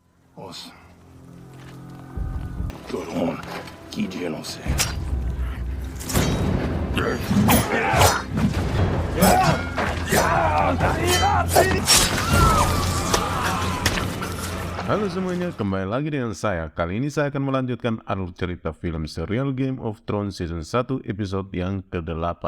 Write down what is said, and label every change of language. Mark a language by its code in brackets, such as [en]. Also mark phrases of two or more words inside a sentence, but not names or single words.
[en] Awesome. Good on. Kijie no se. [id] Halo semuanya, kembali lagi dengan saya. Kali ini saya akan melanjutkan alur cerita film serial Game of Thrones Season 1 episode yang ke-8.